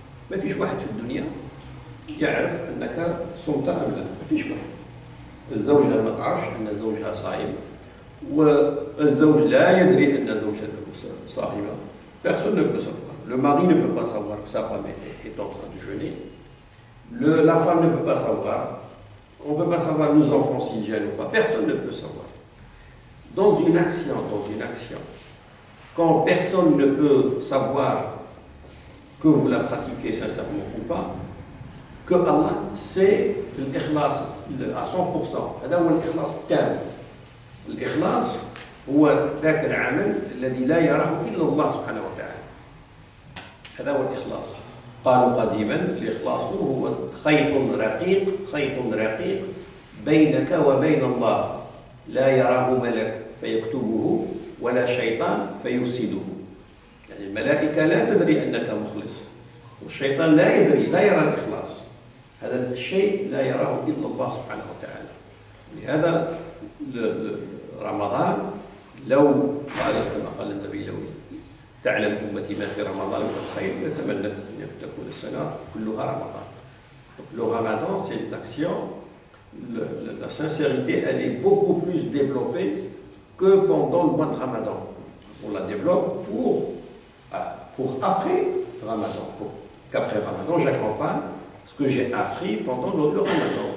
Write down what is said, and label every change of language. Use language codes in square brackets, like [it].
[ar] ما فيش واحد في الدنيا يعرف أنك صمت أم لا، ما فيش واحد. الزوجة ما تعرفش أن زوجها صائم، والزوج لا يدري أن زوجته صائمة. [fr] Personne ne peut savoir. Le mari ne peut pas savoir que sa femme est en train de jeûner. La femme ne peut pas savoir. On ne peut pas savoir nos enfants s'ils jeûnent ou pas. Personne ne peut savoir. Dans une action, quand personne ne peut savoir que vous la pratiquez sincèrement ou pas, que Allah sait l'ikhlas à 100%. [ar] هذا هو الإخلاص التام. الإخلاص هو ذاك العمل الذي لا يراه إلا الله سبحانه وتعالى. هذا هو الإخلاص. قالوا قديما الإخلاص هو خيط رقيق بينك وبين الله لا يراه ملك فيكتبه ولا شيطان فيفسده. يعني الملائكة لا تدري أنك مخلص، والشيطان لا يدري، لا يرى الإخلاص. هذا الشيء لا يراه إلا الله سبحانه وتعالى. لهذا رمضان لو قال كما قال النبي لو تعلم أمتي ما في رمضان من الخير لتمنت أن تكون السنة كلها رمضان. [fr] Le Ramadan, c'est une action, la sincérité, elle est beaucoup plus développée que pendant le mois de Ramadan. On la développe pour après Ramadan, qu'après Ramadan, j'accompagne ce que j'ai appris pendant le Ramadan.